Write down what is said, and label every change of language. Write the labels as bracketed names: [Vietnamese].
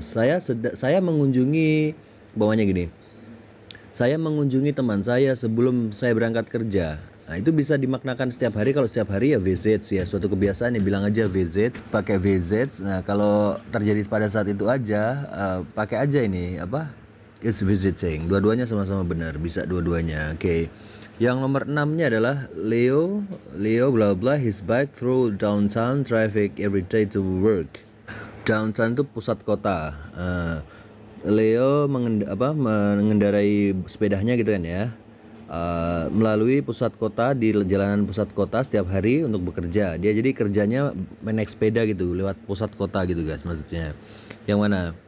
[Indonesian] Saya mengunjungi, bawahnya gini, saya mengunjungi teman saya sebelum saya berangkat kerja. Nah itu bisa dimaknakan setiap hari. Kalau setiap hari ya visits ya, suatu kebiasaan ya, bilang aja visits, pakai visits. Nah kalau terjadi pada saat itu aja, pakai aja ini apa, is visiting. Dua-duanya sama-sama benar, bisa dua-duanya. Oke. Yang nomor 6-nya adalah [English] Leo bla bla his bike through downtown traffic every day to work. [Indonesian] Downtown itu pusat kota. Leo mengendarai sepedanya gitu kan ya, melalui pusat kota, di jalanan pusat kota setiap hari untuk bekerja. Dia jadi kerjanya naik sepeda gitu lewat pusat kota gitu guys maksudnya. Yang mana?